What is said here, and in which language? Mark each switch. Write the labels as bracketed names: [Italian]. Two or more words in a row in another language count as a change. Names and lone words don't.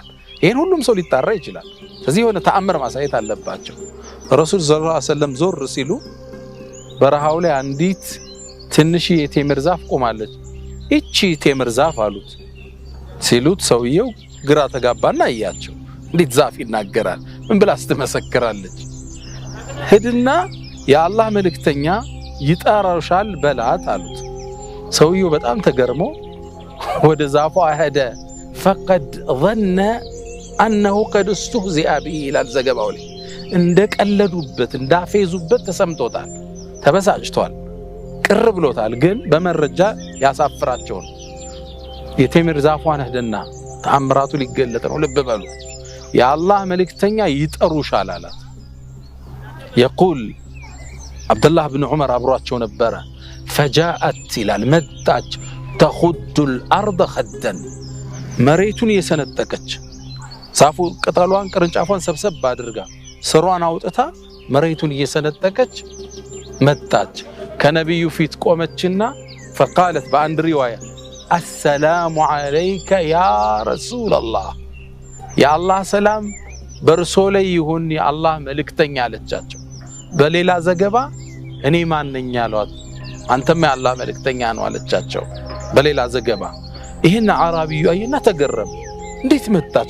[Amharic] ይሄን ሁሉም ሰው ሊጣራ ይችላል። ስለዚህ የሆነ ተአምር ማሳየት አለባቸው። ረሱል [Arabic] صلى الله عليه وسلم [Amharic] ዞር ሲሉ በረሃው ላይ አንዲት ትንሽ የቴምር ዛፍ ቆማለች። እቺ ቴምር ዛፍ አሉት። ሲሉት ሰውየው ግራ ተጋባና አያቸው። እንዴት ዛፍ ይናገራል? ምን ብላ ትመሰክራለች? ሄድና የአላህ መልእክተኛ ይጠራሻል በላት አሉት። ሰውየው በጣም ተገርሞ ወደ ዛፏ ሄደ። [Arabic] فقد ظن انه قد استهزئ به [Amharic] ይላል ዘገባው ላይ። እንደቀለዱበት እንዳፌዙበት ተሰምቶታል። ተበሳጭቷል፣ ቅር ብሎታል። ግን በመረጃ ያሳፍራቸው ነው። የቴምር ዛፏን ሄደና ተአምራቱ ሊገለጥ ነው። ልብ በሉ፣ የአላህ መልእክተኛ ይጠሩሻል አላት። [Arabic] يقول عبد الله بن عمر [Amharic] አብሯቸው ነበረ። [Arabic] فجاءت [Amharic] ይላል መጣች። [Arabic] تخد الارض خدا [Amharic] መሬቱን እየሰነጠቀች ዛፉ ቅጠሏን ቅርንጫፏን ሰብሰብ አድርጋ ስሯን አውጥታ መሬቱን እየሰነጠቀች መጣች። ከነብዩ ፊት ቆመችና فقالت በአንድ ሪዋያ [Arabic] السلام عليك يا رسول الله [Amharic] የአላህ ሰላም በርሶ ላይ ይሁን የአላህ መልእክተኛ አለቻቸው። በሌላ ዘገባ እኔ ማን ነኝ አሏት። አንተም የአላህ መልእክተኛ ነው አለቻቸው። በሌላ ዘገባ ይሄን አራቢዩ አየና ተገረመ። እንዴት መጣች?